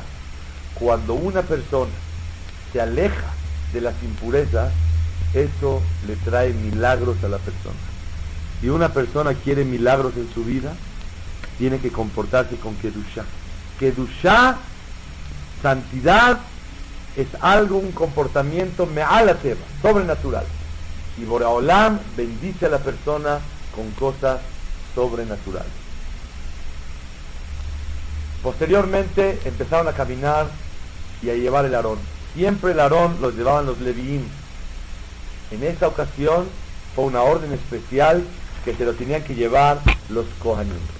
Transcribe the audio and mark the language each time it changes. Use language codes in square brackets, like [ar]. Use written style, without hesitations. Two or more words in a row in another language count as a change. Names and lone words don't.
[es] Cuando una persona se aleja de las impurezas, eso le trae milagros a la persona. Si una persona quiere milagros en su vida, tiene que comportarse con kedushá. Kedushá, santidad, es algo, un comportamiento [he] מעל הטבע, [es] sobrenatural. Y Borei Olam bendice a la persona con cosas sobrenaturales. Posteriormente empezaron a caminar y a llevar el Aarón. Siempre el Aarón los llevaban los Leviim. En esta ocasión fue una orden especial que se lo tenían que llevar los Kohanim.